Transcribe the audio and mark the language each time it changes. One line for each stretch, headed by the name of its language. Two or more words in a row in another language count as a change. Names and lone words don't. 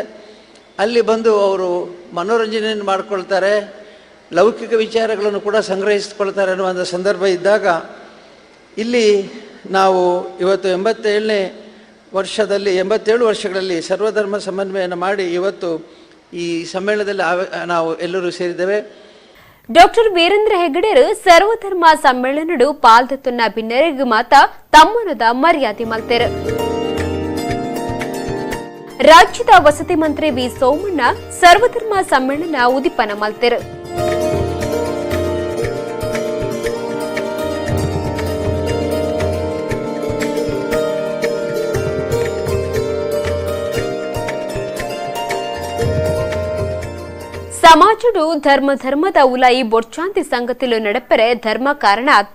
Kannada: ಅಲ್ಲಿ ಬಂದು ಅವರು ಮನೋರಂಜನೆಯನ್ನು ಮಾಡಿಕೊಳ್ತಾರೆ, ಲೌಕಿಕ ವಿಚಾರಗಳನ್ನು ಕೂಡ ಸಂಗ್ರಹಿಸಿಕೊಳ್ತಾರೆ ಅನ್ನುವಂಥ ಸಂದರ್ಭ ಇದ್ದಾಗ ಇಲ್ಲಿ ನಾವು ಇವತ್ತು 87 ವರ್ಷಗಳಲ್ಲಿ ಸರ್ವಧರ್ಮ ಸಮನ್ವಯನ ಮಾಡಿ ಇವತ್ತು ಈ ಸಮ್ಮೇಳನದಲ್ಲಿ ನಾವು ಎಲ್ಲರೂ ಸೇರಿದ್ದೇವೆ.
Tulu: ಡಾಕ್ಟರ್ ವೀರೇಂದ್ರ ಹೆಗ್ಗಡೆರು ಸರ್ವಧರ್ಮ ಸಮ್ಮೇಳನಡು ಪಾಲ್ದತ್ತುನ್ನ ಭಿನ್ನರಿಗೆ ಮಾತ ತಮ್ಮನದ ಮರ್ಯಾದೆ ಮಲ್ತೆರು. ರಾಜ್ಯದ ವಸತಿ ಮಂತ್ರಿ ವಿ ಸೋಮಣ್ಣ ಸರ್ವಧರ್ಮ ಸಮ್ಮೇಳನ ಉದಿಪನ ಮಲ್ತೆರು. ಸಮಾಜಡು ಧರ್ಮದ ಉಲಾಯಿ ಬೊಡ್ಚಾಂತಿ ಸಂಗತಿಲು ನಡಪರೆ ಧರ್ಮ ಕಾರಣ ಅತ್ತು.